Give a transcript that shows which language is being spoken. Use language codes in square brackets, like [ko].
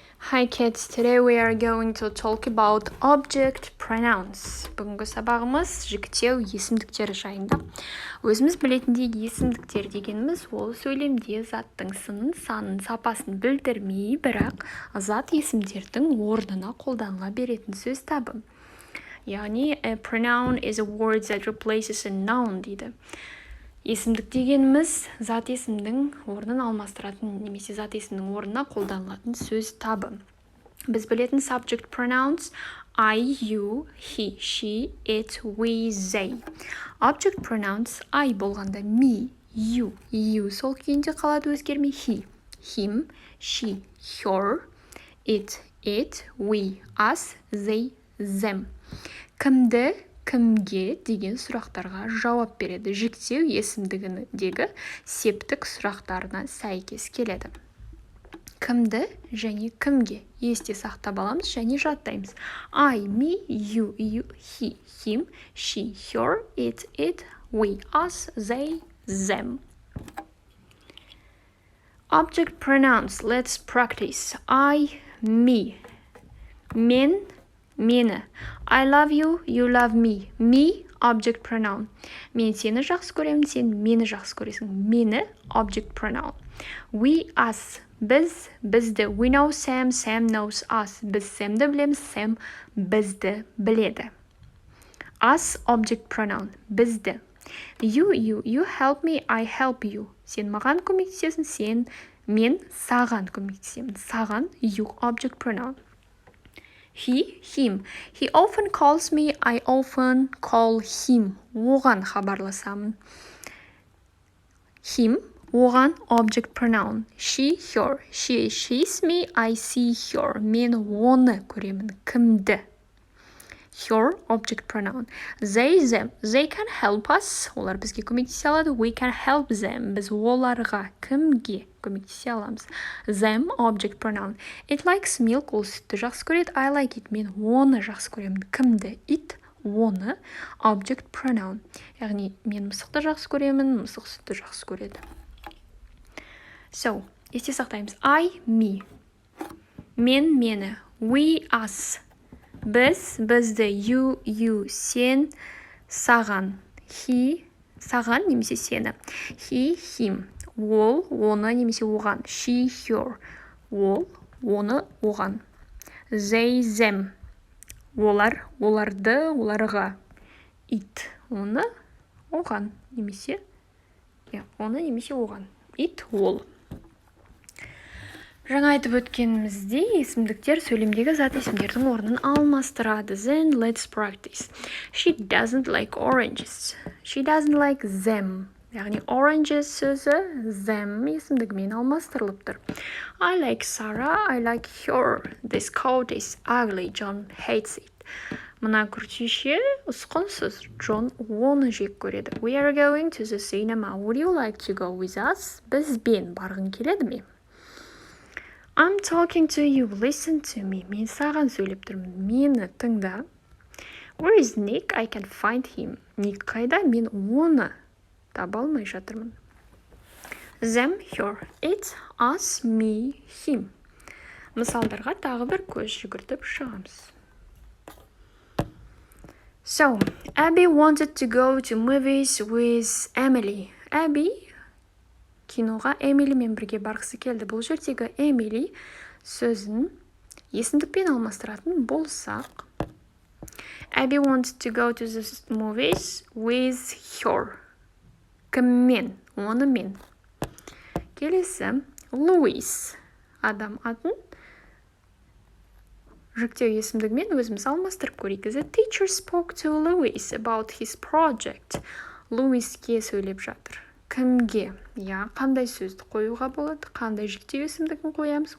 [en] Hi kids, today we are going to talk about object pronouns. [kk] Бүгінгі сабағымыз жіктеу есімдіктері жайында. Өзіміз білетіндей есімдіктер дегеніміз ол сөйлемде заттың сынын, санын, сапасын білдірмей, бірақ зат есімдердің орнына қолданыла беретін сөз табы. [en] Яғни, a pronoun is a word that replaces a noun дейді. [kk] Есімдік дегеніміз зат есімнің орнын алмастыратын немесе зат есімнің орнына қолданылатын сөз табы. Біз білетін [en] subject pronouns I, you, he, she, it, we, they. Object pronouns I болғанда me, you [kk] сол күйінде қалады өзгермей [en] he, him, she, her, it, we, us, they, them. [kk] Кімді, кімге деген сұрақтарға жауап береді. Жіктеу есімдігіндегі септік сұрақтарына сәйкес келеді. Кімді және кімге есте сақтап аламыз және жаттаймыз. [en] I, me, you, he, him, she, her, it, we, us, they, them. Object pronouns. Let's practice. I, me. [kk] Мен, мені. [en] I love you, you love me. Me, object pronoun. [kk] Мен сені жақсы көремін, сен мені жақсы көресің. [en] Мені, object pronoun. We, us. [kk] Біз, бізді. [en] We know Sam, Sam knows us. [kk] Біз Сэмді білеміз, Sam бізді біледі. [en] Us, object pronoun. Бізді. You help me, I help you. [kk] Сен маған көмектесесің, мен саған көмектесемін. [en] Саған, you, object pronoun. He, him. He often calls me, I often call him. [kk] Оған хабарласамын. [en] Him, оған object pronoun. She, her. She sees me, I see her. [kk] Мен оны көремін. Кімді? [en] Her, object pronoun. They, them. They can help us. [kk] Олар бізге көмектесе алады. [en] We can help them. [kk] Біз оларға, кімге көмектесе аламыз. [en] Them, object pronoun. It likes milk. [kk] Ол сүтті жақсы көреді. [en] I like it. [kk] Мен оны жақсы көремін. Кімді? [en] It, оны, object pronoun. [kk] Яғни, мен мысықты жақсы көремін, мысық сүтті жақсы көреді. So, есте сақтаймыз. [en] I, me. [kk] Мен, мені. [en] We, us. [kk] Біз, бізді. You, сен, саған. He, саған немесе сені. He, him. Ол, оны немесе оған. She, her. Ол, оны, оған. They, them. Олар, оларды, оларға. It, оны, оған. Немесе, оны немесе оған. It, ол. Жаңа айтып өткеніміздей, есімдіктер сөйлемдегі зат есімдердің орнын алмастырады. [en] Then let's practice. She doesn't like oranges. She doesn't like them. [kk] Яғни oranges сөзі them есімдігімен алмастырылып тұр. [en] I like Sarah, I like her. This coat is ugly, John hates it. [kk] Мына күртеше ұсқынсыз, Джон оны жек көреді. [en] We are going to the cinema. Would you like to go with us? [kk] Бізбен барғың келеді ме? [en] I'm talking to you, listen to me. [kk] Мен саған сөйлеп тұрмын, мені тыңда. [en] Where is Nick? I can find him. [kk] Ник қайда? Мен оны таба алмай жатырмын. [en] Them, her, it, us, me, him. [kk] Мысалдарға тағы бір көз жүгіртіп шығамыз. [en] So, Abby wanted to go to movies with Emily. [kk] Abby киноға Эмилимен бірге барғысы келді. Бұл жердегі Эмили сөзін есімдікпен алмастыратын болсақ. [en] Abby wanted to go to the movies with her. [kk] Кіммен? Онымен. Келесі, Луис. Адам атын жүктеу есімдігімен өзіміз алмастырып көрейік. The teacher spoke to Louis about his project. Луиске сөйлеп жатыр. Кімге? Қандай сөзді қоюға болады? Қандай жүктеу есімдігін қоямыз?